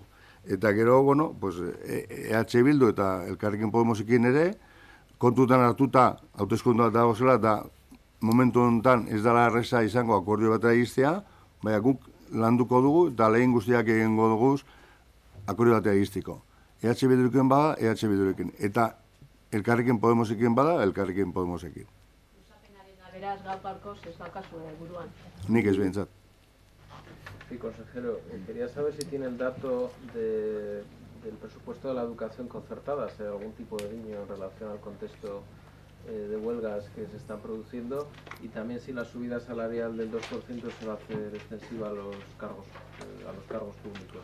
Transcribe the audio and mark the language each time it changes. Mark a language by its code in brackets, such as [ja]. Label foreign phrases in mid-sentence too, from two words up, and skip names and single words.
[eu] Eta gero, bueno, pues, EH Bildu eta Elkarrekin Podemosekin ere, kontutan hartuta, hauteskunde bat dagozela, eta momentu honetan ez dela erreza izango akordio bat egistea, baina guk landuko dugu eta lehen guztiak egingo dugu akordio bat egistiko. EH Bildurekin bada, EH Bildurekin. Eta Elkarrekin Podemosekin bada, Elkarrekin Podemosekin. usapenaren beraz gaur-gaurkoz ez daukazu buruan. Nik ez behintzat. [es] Sí, consejero, quería saber si tiene el dato del presupuesto de la educación concertada, si hay algún tipo de guiño en relación al contexto de huelgas que se están produciendo, y también si la subida salarial del 2% se va a hacer extensiva a los cargos públicos.